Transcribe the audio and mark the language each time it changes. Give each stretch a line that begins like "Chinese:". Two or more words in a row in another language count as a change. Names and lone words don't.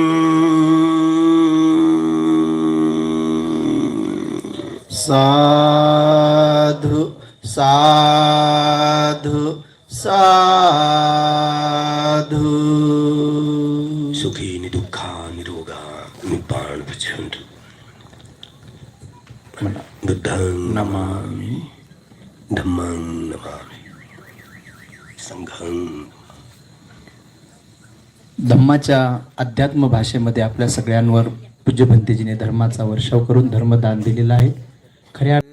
Pali: साधु साधु साधु। सुखी दुःखा निरोगा निपाण भजन्तु। बुद्धं नमामि, धम्मं नमामि, संघं।
Marathi: धम्माच्या अध्यात्म भाषेमध्ये आपल्या सगळ्यांवर पूज्य भंतेजीने धर्माचा वर्षाव करून धर्मदान दिलेलं आहे. खऱ्या